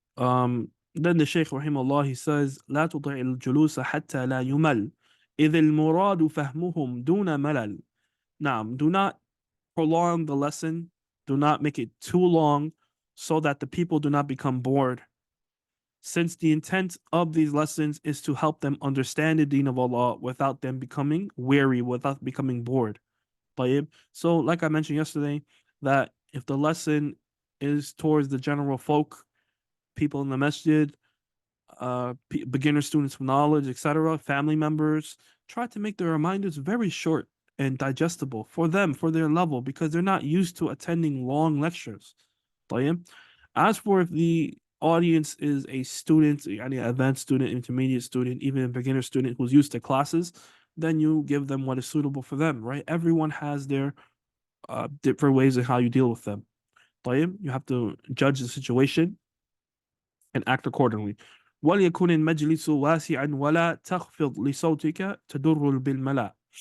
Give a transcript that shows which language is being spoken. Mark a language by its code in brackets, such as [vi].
[en] Then the Shaykh Rahimahullah, he says, [ar] لا تطع الجلوس حتى لا يمل إذ المراد فهمهم دون ملل. [en] Now, do not prolong the lesson, do not make it too long so that the people do not become bored. Since the intent of these lessons is to help them understand the deen of Allah without them becoming weary, without becoming bored. So, like I mentioned yesterday, that if the lesson is towards the general folk, people in the masjid, beginner students of knowledge, etc., family members, try to make the reminders very short and digestible for them, for their level, because they're not used to attending long lectures. As for if the audience is a student, an advanced student, intermediate student, even a beginner student who's used to classes, then you give them what is suitable for them, right? Everyone has their different ways of how you deal with them. You have to judge the situation and act accordingly. [ar] وليكن المجلس واسعا ولا تخفض لصوتك تضر بالملأ.